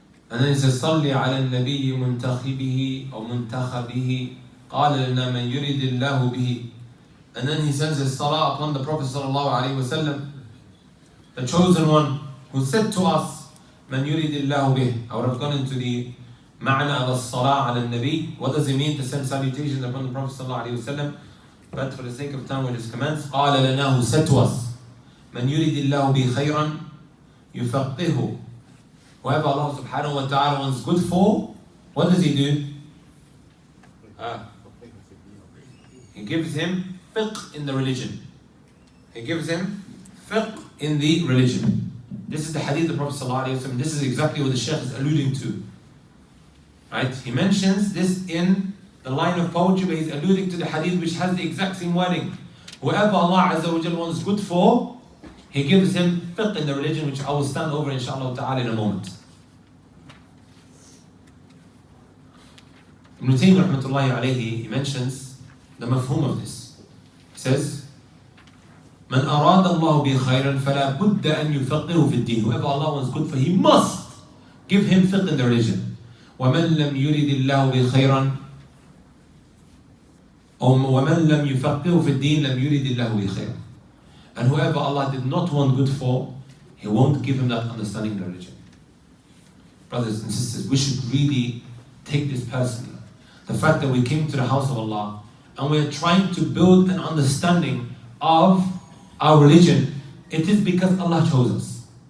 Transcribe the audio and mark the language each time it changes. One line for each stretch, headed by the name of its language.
English: And then he says,
Arabic: صَلِّ عَلَى النَّبِيِّ مُنْتَخِبِهِ أو مُنْتَخَبِهِ قَالَ لَنَا مَنْ يُرِدِ اللَّهُ بِهِ.
English: And then he sends his salah upon the Prophet sallallahu alaihi wasallam, the chosen one, who said to us,
Arabic: مَنْ يُرِدِ اللَّهُ بِهِ.
English: I would have gone into the ma'na of as-salah ala nabi. What does it mean to send salutations upon the Prophet sallallahu alaihi wasallam? But for the sake of time, we'll just commence.
Arabic: قَالَ لَنَا,
English: who said to us,
Arabic: مَنْ يُرِدِ اللَّهُ بِهِ خَيْرًا يُفَقِّهُ.
English: Whoever Allah subhanahu wa ta'ala wants good for, what does he do? He gives him fiqh in the religion. He gives him fiqh in the religion. This is the hadith of the Prophet sallallahu alaihi wasallam. This is exactly what the Shaykh is alluding to. Right? He mentions this in the line of poetry, but he's alluding to the hadith which has the exact same wording. Whoever Allah Azza wa Jal wants good for, He gives him fiqh in the religion, which I will stand over inshallah ta'ala in a moment. Ibn Taymiyyah rahmatullahi alayhi, he mentions the mafhum of this. He says,
Arabic: من أراد الله به خيرا فلا بد أن يفقهه في الدين.
English: Whoever Allah wants good for, he must give him fiqh in the religion.
Arabic: ومن لم يرد الله به خيرا ومن لم يفقهه في الدين لم يرد الله به خيرا.
English: And whoever Allah did not want good for, He won't give him that understanding in the religion. Brothers and sisters, we should really take this personally. The fact that we came to the house of Allah and we are trying to build an understanding of our religion, it is because Allah chose us.